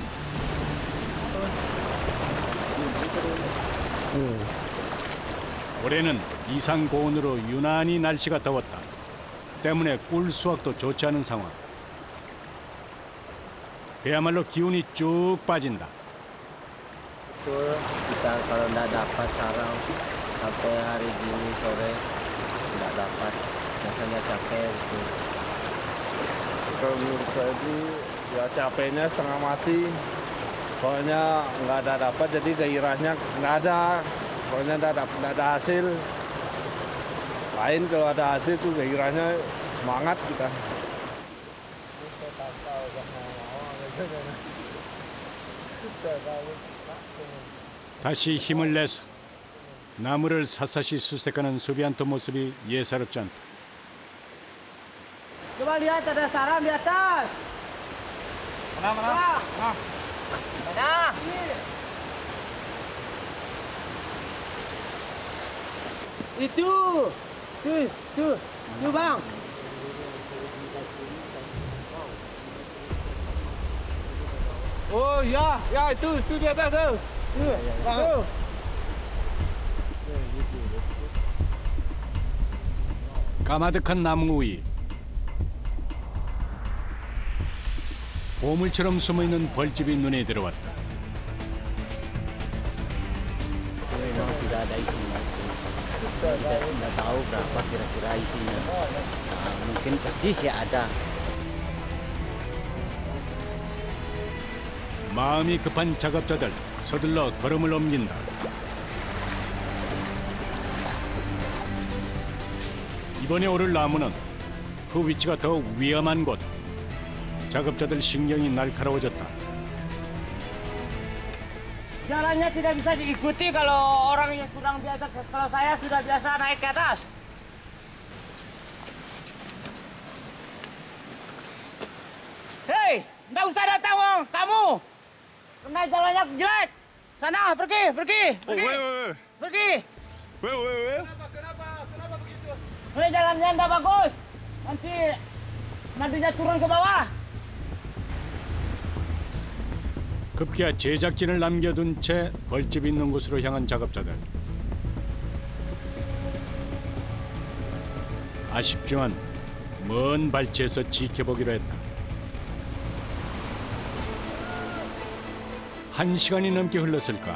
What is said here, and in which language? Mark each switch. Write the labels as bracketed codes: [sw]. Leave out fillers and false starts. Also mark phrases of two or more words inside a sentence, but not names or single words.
[ko] 올해는 이상 고온으로 유난히 날씨가 더웠다. 때문에 꿀 수확도 좋지 않은 상황. 그야말로 기운이 쭉 빠진다. [id] Betul, kita kalau enggak dapat sarang sampai hari gini sore enggak dapat, biasanya capek gitu. Kalau menurut saya sih ya capeknya setengah mati. Soalnya nggak ada dapat, jadi gairahnya nggak ada. Soalnya nggak ada hasil. Lain kalau ada hasil tuh gairahnya semangat kita. [ko] 다시 힘을 내서 나무를 샅샅이 수색하는 수비안토 모습이 예사롭지 않다. [id] Coba lihat ada sarang di atas. Mana? Mana? Itu. Tuh, Bang. Oh ya itu di atas tuh. Tuh. [ko] 까마득한 나무 위 보물처럼 숨어있는 벌집이 눈에 들어왔다. [id] Memang sudah ada isinya. Tidak tahu berapa kira-kira isinya. Nah, mungkin pasti sih ada. [ko] 마음이 급한 작업자들 서둘러 걸음을 옮긴다. 이번에 오를 나무는 그 위치가 더욱 위험한 곳. 작업자들 신경이 날카로워졌다. [id] Jalannya tidak bisa diikuti kalau orang yang kurang biasa. Kalau saya sudah biasa naik ke atas. Hei, nggak usah datang, Wong. Kamu. Karena jalannya jelek. Sana, pergi. Pergi. Kenapa begitu? Ini jalannya nggak bagus. Nanti madunya turun ke bawah. [ko] 급기야 제작진을 남겨둔 채 벌집 있는 곳으로 향한 작업자들. 아쉽지만 먼 발치에서 지켜보기로 했다. 1시간이 넘게 흘렀을까.